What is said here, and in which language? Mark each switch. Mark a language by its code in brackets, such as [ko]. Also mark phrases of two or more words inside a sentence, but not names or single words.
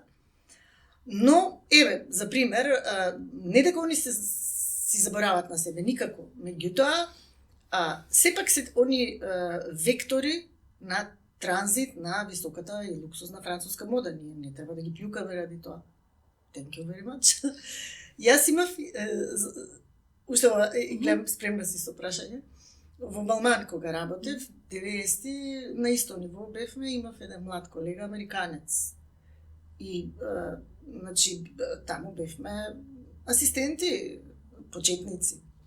[mk] Но, еве, за пример, не дека они си заборават на себе, никако. Меѓутоа, сепак се они вектори на транзит на високата и луксузна француска мода. Ние не треба да ги плюкаме ради тоа. [en] Thank you very much. [mk] Јас имав, уште гледам, спремна си со прашање, во Балман кога работев, 90-ти, на исто ниво бевме, имав еден млад колега, американец. И, значи, таму бевме асистенти, почетници.